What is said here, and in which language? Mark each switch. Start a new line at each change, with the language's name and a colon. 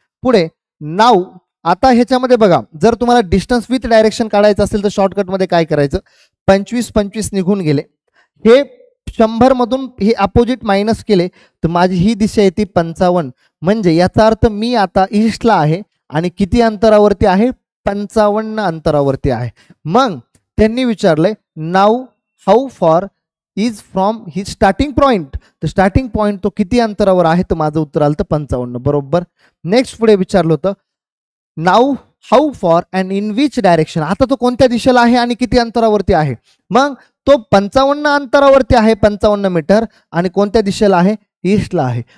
Marathi: पुढे नाऊ, आता ह्याच्यामध्ये बघा, जर तुम्हाला
English: distance with direction
Marathi: काढायचं असेल तर शॉर्टकटमध्ये काय करायचं, 25 निघून गेले, हे 100 मधून हे अपोजिट मायनस केले, तर माझी ही दिशा येते 55. म्हणजे याचा अर्थ मी आता ईस्टला आहे, आणि किती अंतरावरती आहे, 55 अंतरावरती आहे. मग त्यांनी विचारलंय,
English: Now how far is from ही starting point.
Marathi: तर स्टार्टिंग पॉईंट तो किती अंतरावर आहे, तर माझं उत्तर आलं तर 55. बरोबर. नेक्स्ट पुढे विचारलं होतं
English: Now how far and in which direction.
Marathi: आता तो कोणत्या दिशेला आहे आणि किती अंतरावरती आहे. मग तो 55 अंतरावरती आहे, 55 मीटर, आणि कोणत्या दिशेला आहे, ईस्टला आहे.